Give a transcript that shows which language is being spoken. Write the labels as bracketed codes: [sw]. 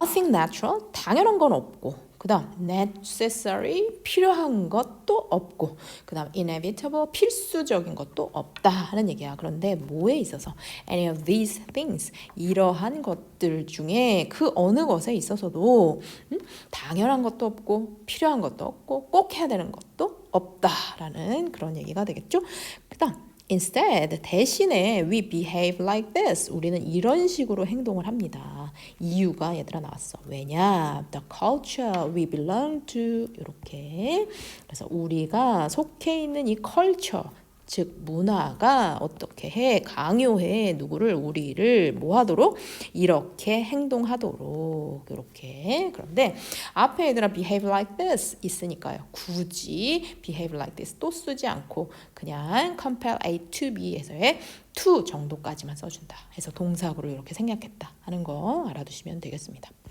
[ko] Nothing natural 당연한 건 없고 그 다음 necessary 필요한 것도 없고 그 다음 inevitable 필수적인 것도 없다 하는 얘기야. 그런데 뭐에 있어서 any of these things 이러한 것들 중에 그 어느 것에 있어서도 당연한 것도 없고 필요한 것도 없고 꼭 해야 되는 것도 없다라는 그런 얘기가 되겠죠. 그 다음 [en] Instead, [ko] 대신에 [en] we behave like this. [ko] 우리는 이런 식으로 행동을 합니다. 이유가 얘들아 나왔어. 왜냐? [en] The culture we belong to [ko] 이렇게. 그래서 우리가 속해 있는 이 culture 즉 문화가 어떻게 해 강요해 누구를 우리를 뭐 하도록 이렇게 행동하도록 이렇게. 그런데 앞에 얘들아 [en] behave like this [ko] 있으니까요 굳이 behave like this 또 쓰지 않고 그냥 compel A to B에서의 to 정도까지만 써준다 해서 동사구로 이렇게 생략했다 하는 거 알아두시면 되겠습니다.